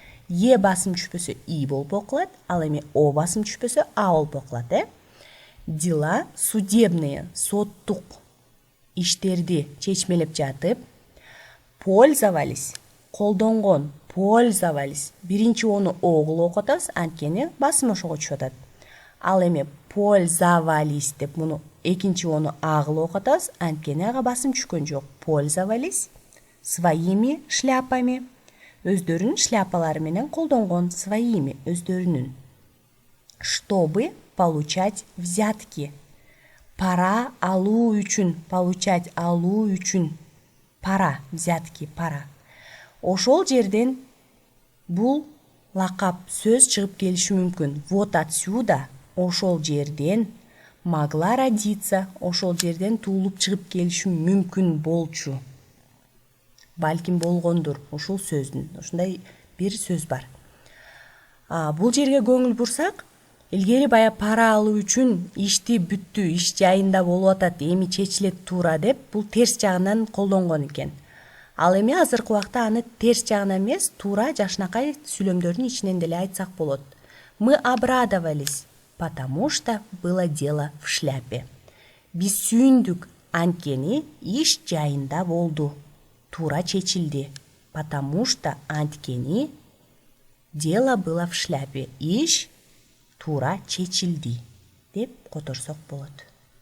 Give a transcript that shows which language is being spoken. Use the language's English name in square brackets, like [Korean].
[Kyrgyz] Е басым түшпөсө и болуп окулат, ал эми о басым түшпөсө а болуп окулат, [Russian] Дела судебные, [Kyrgyz] соттук иштерди чечмелеп жатып, пользовались, колдонгон, пользовались. Биринчи ону о кылып окуп атабыз, анткени басым ошого түшүп атат. Ал эми пользовались деп муну экинчи ону а кылып окуп атабыз, анткени ага басым түшкөн жок. [Russian] Пользовались своими шляпами. [Kyrgyz] Өздөрүнүн шляпалары менен колдонгон, своими, өздөрүнүн. [Russian] Чтобы получать взятки. [Kyrgyz] Пара алуу үчүн, получать алуу үчүн. Пара, взятки, пара. Ошол жерден бул лакап сөз чыгып келиши мүмкүн. [Russian] Вот отсюда, [Kyrgyz] ошол жерден [Russian] могла родиться, [Kyrgyz] ошол жерден туулуп чыгып келиши мүмкүн болчу. Балким болгондур ушул сөздүн. Ушундай бир сөз бар. Бул жерге көңүл бурсак, Илгери баягы пара алуу үчүн ишти бүттү, иш жайында болуп атат, эми чечилет туура деп бул терс жагынан колдонгон экен. Ал эми азыркы убакта аны терс жагынан эмес, туура жакшынакай сүйлөмдөрдүн ичинен деле айтсак болот. [Russian] Мы обрадовались, потому что было дело в шляпе. [Kyrgyz] Биз сүйүндүк, анткени иш жайында болду. Туура чечилди. [Russian] Потому что [Kyrgyz] анткени [Russian] дело было в шляпе. [Kyrgyz] Иш туура чечилди деп которсок болот.